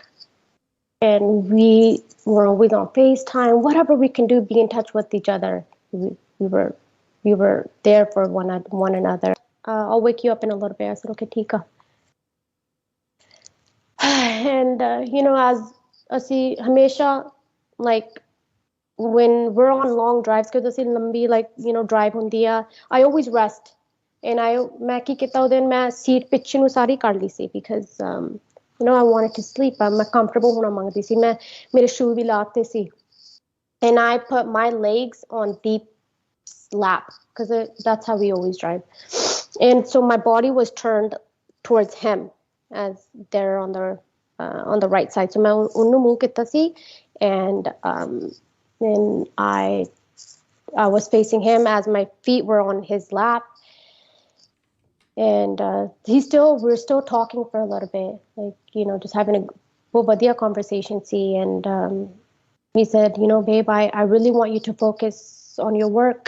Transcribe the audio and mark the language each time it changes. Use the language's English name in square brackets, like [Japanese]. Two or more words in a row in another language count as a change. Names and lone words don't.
[English] And we were always on FaceTime, whatever we can do, be in touch with each other. We were there for one another. I'll wake you up in a little bit. I said, okay, Tika. And as [Punjabi] ਅਸੀਂ ਹਮੇਸ਼ਾ, [English] like, when we're on long drives, because [Punjabi] ਅਸੀਂ ਲੰਬੀ, [English] drive [Punjabi] ਹੁੰਦੀ ਆ, [English] I always rest. [Punjabi] And ਮੈਂ ਕੀ ਕੀਤਾ ਉਹਦੇ ਦਿਨ, ਮੈਂ ਸੀਟ ਪਿੱਛੇ ਨੂੰ ਸਾਰੀ ਕੱਢ ਲਈ ਸੀ, because I wanted to sleep. ਮੈਂ comfortable ਹੋਣਾ ਮੰਗਦੀ ਸੀ, ਮੈਂ ਮੇਰੇ ਸ਼ੂ ਵੀ ਲਾਤੇ ਸੀ. [English] And I put my legs on Deep's lap, because that's how we always drive. And so my body was turned towards him, as they're on the right side. [Punjabi] So मैं ਉਹਨੂੰ move ਕੀਤਾ ਸੀ, [English] and I was facing him as my feet were on his lap. And we're still talking for a little bit, like, just having a ਵਧੀਆ conversation. See, and he said, babe, I really want you to focus on your work.